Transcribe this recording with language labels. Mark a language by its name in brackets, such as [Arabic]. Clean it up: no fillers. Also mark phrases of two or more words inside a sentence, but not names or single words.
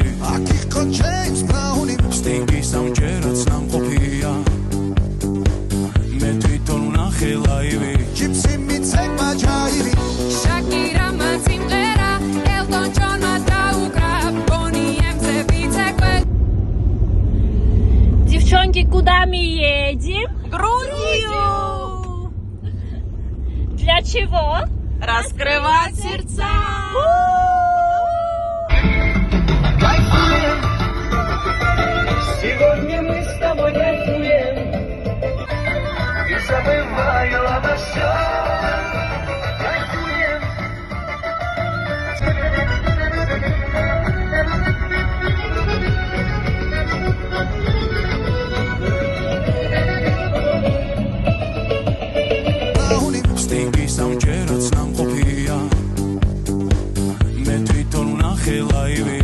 [Georgian] აქ იყო ჯეიმს ბრაუნი სტინგი სამჯერაც ნამყოფია მე თვითონ ვნახე ლაივი ჯიპსი მიცემა ჯაივი შაკირა სიმღერა ელტონ ჯონმა დაუკრა ბონი ემზე ვიცეკვე [Russian] Девчонки, куда мы едем? Грузию! Для чего? Раскрывать сердца! Кайфуем, сегодня мы с тобой кайфуем, и забываю обо всем. Кайфуем. [Georgian] სტინგი სამჯერაც ნამყოფია მე თვითონ ვნახე ლაივი